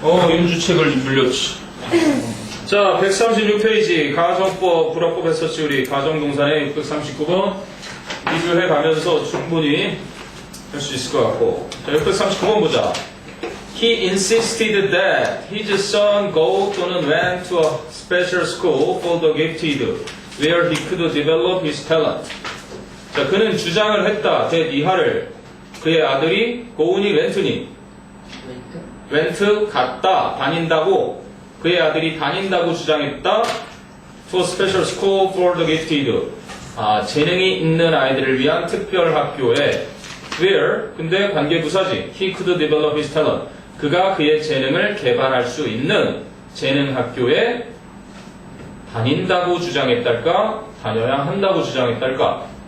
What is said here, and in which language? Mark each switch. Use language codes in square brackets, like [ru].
[ko] 윤주책을 물렸지. 자, 136페이지 가정법, 불합법 했었지, 우리 가정동사의 639번 리뷰해 가면서 충분히 할 수 있을 것 같고. 자, 639번 보자. [en] He insisted that his son go 또는 went to a special school for the gifted, where he could develop his talent. [ko] 자, 그는 주장을 했다. 이하를 그의 아들이 고은이 웬트니 웬트 갔다 다닌다고 그의 아들이 다닌다고 주장했다. [en] To a special school for the gifted. [ko] 재능이 있는 아이들을 위한 특별 학교에 where 근데 관계부사지 [en] he could develop his talent. [ko] 그가 그의 재능을 개발할 수 있는 재능 학교에 다닌다고 주장했달까? 다녀야 한다고 주장했달까?